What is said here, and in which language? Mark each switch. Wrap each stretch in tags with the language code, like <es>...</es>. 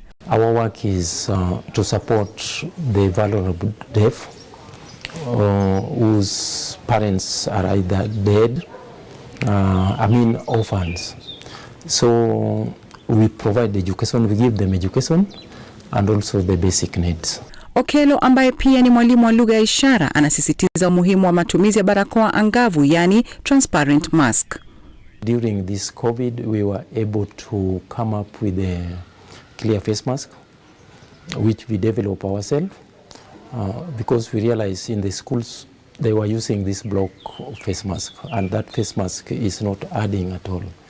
<en>Our work is to support the vulnerable deaf whose parents are either dead, orphans. So we provide education, we give them education and also the basic needs.</en> <sw>Okello ambaye pia ni mwalimu wa lugha ya ishara anasisitiza umuhimu wa matumizi ya barakoa angavu, yani</sw> <en>transparent mask. During this COVID, we were able to come up with a clear face mask, which we develop ourselves, because we realized in the schools they were using this block face mask, and that face mask is not adding at all.</en>